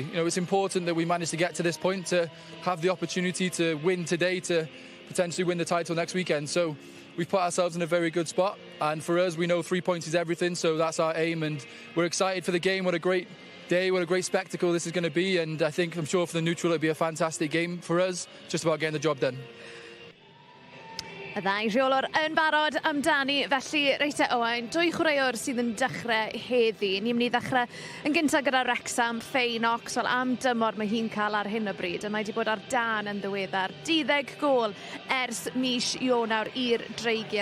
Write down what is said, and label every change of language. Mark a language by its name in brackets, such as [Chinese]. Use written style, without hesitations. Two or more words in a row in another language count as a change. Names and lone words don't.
[English] You know, it's important that we managed to get to this point, to have the opportunity to win today, to potentially win the title next weekend. So we've put ourselves in a very good spot, and for us, we know 3 points is everything, so that's our aim, and we're excited for the game. What a great day, what a great spectacle this is going to be, and I'm sure for the neutral it'll be a fantastic game for us, just about getting the job done. [Welsh] Y ddau rheolwr yn barod amdani, felly reit Owain, 2 chwaraewr sydd yn dechrau heddi. Ni'n mynd i ddechrau yn gyntaf gyda Wrexham, Knox, wel am dymor mae hi'n cael ar hyn o bryd, a mae wedi bod ar dan yn ddiweddar. 12 gol ers mis Ionawr i'r dreigiau.